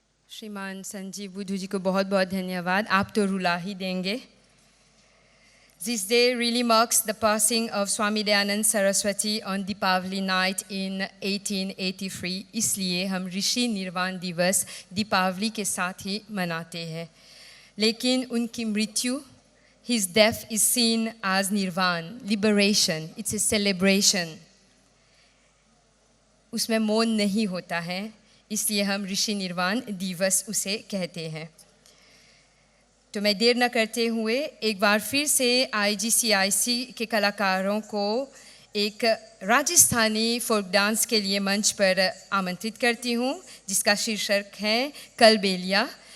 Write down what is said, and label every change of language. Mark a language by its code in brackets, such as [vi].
[hi] श्रीमान संजीव बुद्धू जी को बहुत बहुत धन्यवाद। आप तो रुला ही देंगे। [en] This day really marks the passing of Swami Dayanand Saraswati on Deepavali night in 1883. [hi] इसलिए हम ऋषि निर्वाण दिवस दीपावली के साथ ही मनाते हैं। लेकिन उनकी मृत्यु, [en] his death is seen as nirvan, liberation. It's a celebration. [hi] उसमें मौन नहीं होता है, इसलिए हम ऋषि निर्वाण दिवस उसे कहते हैं। तो मैं देर न करते हुए एक बार फिर से IGCIC के कलाकारों को एक राजस्थानी फोक डांस के लिए मंच पर आमंत्रित करती हूँ, जिसका शीर्षक है कलबेलिया।